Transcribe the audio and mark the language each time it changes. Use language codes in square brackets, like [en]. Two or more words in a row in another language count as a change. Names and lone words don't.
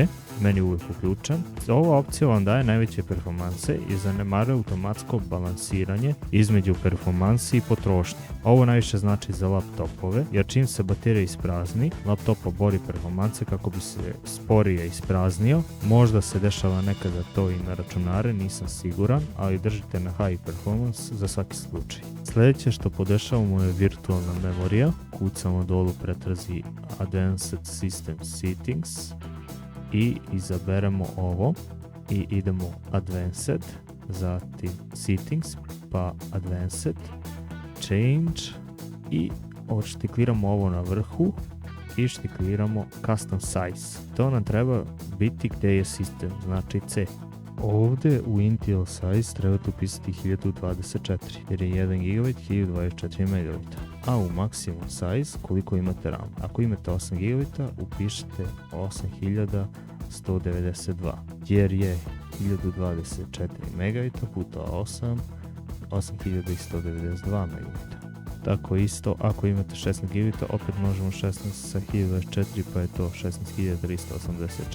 [bs] Meni je uvijek uključen. Ova opcija vam daje najveće performanse i zanemaruje automatsko balansiranje između performansi i potrošnje. Ovo najviše znači za laptopove, jer čim se baterija isprazni, laptop obori performanse kako bi se sporije ispraznio. Možda se dešava nekada to i na računare, nisam siguran, ali držite na [en] high performance [bs] za svaki slučaj. Sljedeće što podešavamo je virtualna memorija. Kucamo dolu pretrazi [en] Advanced System Settings [bs] i izaberemo ovo i idemo Advanced, zatim Settings, pa Advanced, Change i odštikliramo ovo na vrhu i štikliramo [en] Custom Size. [bs] To nam treba biti gdje je sistem, znači C. Ovdje u [en] Intel size [bs] trebate upisati 1024 jer je 1 GB 1024 MB, a u [en] maximum size [bs] koliko imate RAM. Ako imate 8 GB upišite 8192 jer je 1024 MB puta 8 8192 MB. Tako isto, ako imate 16 GB, opet možemo 16 sa 1024, pa je to 16384.